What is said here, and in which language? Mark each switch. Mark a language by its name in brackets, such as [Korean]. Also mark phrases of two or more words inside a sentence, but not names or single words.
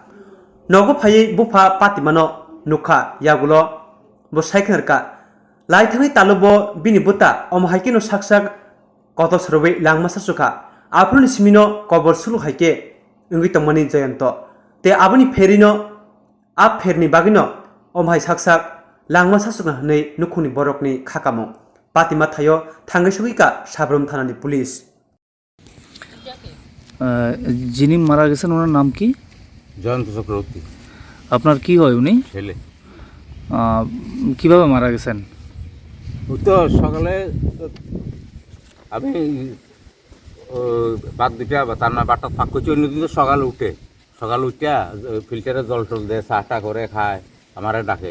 [Kok Borok] Nogo phayi bufa patimano Nuka yagulo bo saikharka laithani talubo bini buta omhaikino saksak kotok srobe langma sachuka aproni simino kobor sulu haike ungi tongmani Jayanto te aboni ferino ap ferni bagino omhai saksak langma sachukna hanei nukhuni borokni khakamo patima thayo thangai sugika Sabrum thanani পুলিশ [Bangla] যিনি মারা গেছেন ওনার নাম কি? জয়ন্ত চক্রবর্তী। আপনার কি হয় উনি? ছেলে। কিভাবে মারা গেছেন? ওই তো সকালে আমি বাদ দুটা বা তার না বারটা ফাঁক করছি, অন্যদিন তো সকালে উঠে ফিল্টারে জল টল দেয়, চাটা করে খায়, আমারে ডাকে।